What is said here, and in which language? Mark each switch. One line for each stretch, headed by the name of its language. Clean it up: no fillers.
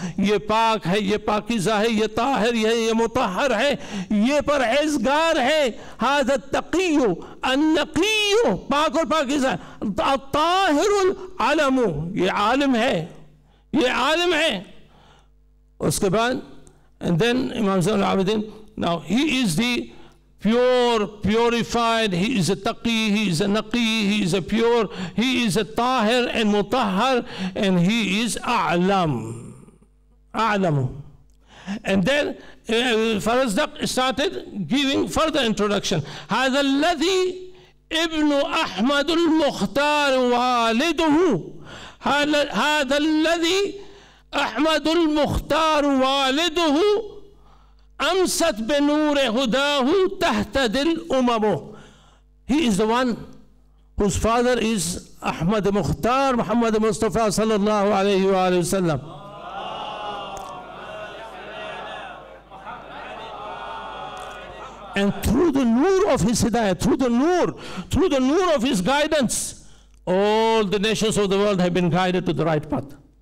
Urdu: ये पाक है, ये पाकीज़ा है, ये ताहिर है, ये मुतहर है, ये परहेज़गार है.
Arabic: हादा तक़िय्यु अन्नक़िय्यु,
Urdu: पाक और पाकीज़ा.
Arabic: ताहिरुल अलमु,
Urdu: ये आलिम है, ये आलिम है. उसके बाद
English: and then Imam Zainul Abidin, now he is the pure, purified, he is a taqi, he is a naqi, he is a pure, he is a tahir and mutahhar, and he is a'lam. And then Farazdak started giving further introduction.
Arabic: هذا الذي ابن أحمد المختار والده. هذا الذي أحمد المختار والده أمست بنور هداه تهتدي الأمم.
English: He is the one whose father is Ahmad Mukhtar Muhammad Mustafa sallallahu alayhi wa sallam. And through the nur of his hidayah, through the nur of his guidance, all the nations of the world have been guided to the right path.